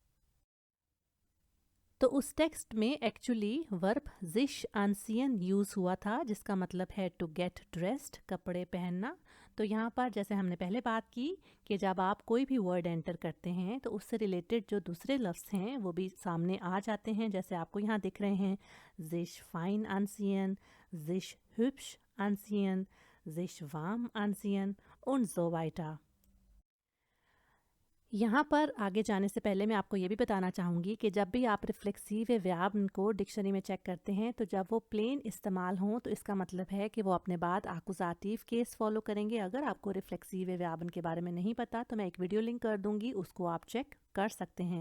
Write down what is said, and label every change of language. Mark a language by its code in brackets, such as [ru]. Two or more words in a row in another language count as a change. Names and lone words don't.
[hi] तो उस टेक्स्ट में एक्चुअली वर्ब [de] sich anziehen [hi] यूज़ हुआ था जिसका मतलब है [en] to get dressed, [hi] कपड़े पहनना। तो यहाँ पर जैसे हमने पहले बात की कि जब आप कोई भी वर्ड एंटर करते हैं तो उससे रिलेटेड जो दूसरे लफ्ज़ हैं वो भी सामने आ जाते हैं, जैसे आपको यहाँ दिख रहे हैं [de] sich fein anziehen, sich hübsch anziehen, sich warm anziehen und so weiter. [hi] यहाँ पर आगे जाने से पहले मैं आपको ये भी बताना चाहूँगी कि जब भी आप [de] reflexive Verben [hi] को डिक्शनरी में चेक करते हैं तो जब वो प्लेन इस्तेमाल हों तो इसका मतलब है कि वो अपने बाद [en] Akkusativ case [hi] फॉलो करेंगे। अगर आपको [de] reflexive Verben [hi] के बारे में नहीं पता तो मैं एक वीडियो लिंक कर दूँगी, उसको आप चेक कर सकते हैं।